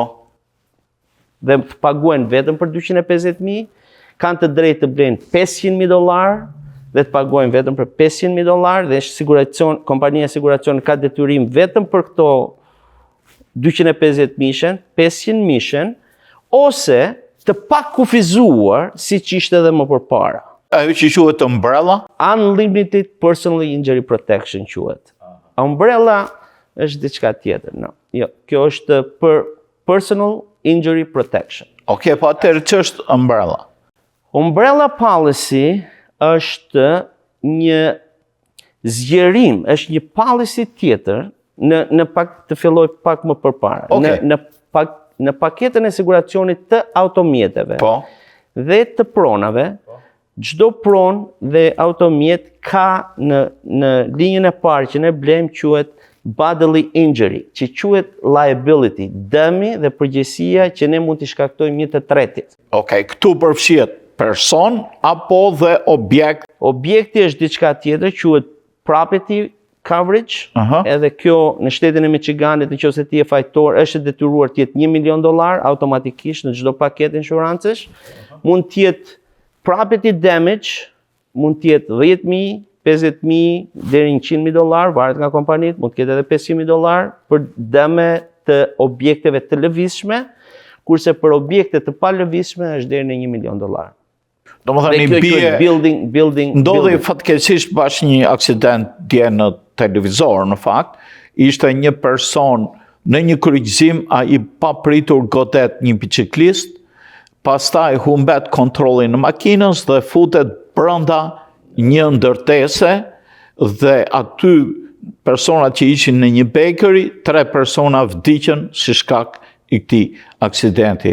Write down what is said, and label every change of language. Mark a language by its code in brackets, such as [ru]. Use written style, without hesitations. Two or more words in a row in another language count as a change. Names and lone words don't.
[sq] dhe të paguajnë vetëm për 250.000, kanë të drejtë të blenë $500.000 dhe të paguajnë vetëm për $500.000 dhe kompania siguracion ka detyrim vetëm për këto 250.000, 500.000, ose të pakufizuar si që ishte edhe më përpara. Ajo që quhet umbrella? [en] Unlimited Personal Injury Protection quhet. [sq] Umbrella është diçka tjetër, no. Jo, kjo është për [en] Personal Injury Protection. [sq] Okej, po atëherë ç'është umbrella? [en] Umbrella policy [sq] është një zgjerim, është një policy tjetër, në pak të filloj pak më përpara. [en] Okay. [sq] Në paketën e siguracionit të automjeteve dhe të pronave, çdo pronë dhe automjet ka në linjën e parë që ne blejmë quhet [en] bodily injury, [sq] që quhet liability, dëmi dhe përgjegjësia që ne mund t'i shkaktojmë një të tretit. Okej, këtu përfshihet person apo dhe objekt? Objekti është diçka tjetër, quhet [en] property coverage, [sq] edhe kjo në shtetin e Michiganit, nëse ti je fajtor, është detyruar të jetë $1 milion automatikisht në çdo paketë inshurancesh. Mund të jetë [en] property damage, [sq] mund të jetë $10.000, $50.000 deri në $100.000, varet nga kompanitë, mund të ketë edhe $500.000 për dëme të objekteve të lëvizshme, kurse për objekte të palëvizshme është deri në $1 milion. Domethënë ndodhi fatkeqësisht bash një aksident dje në televizor, në fakt, ishte një person në një kryqëzim, ai papritur godet një biciklist, pastaj humbet kontrollin në makinës dhe futet brenda një ndërtese dhe aty personat që ishin në një bakery, 3 persona vdiqën si shkak i këtij aksidenti.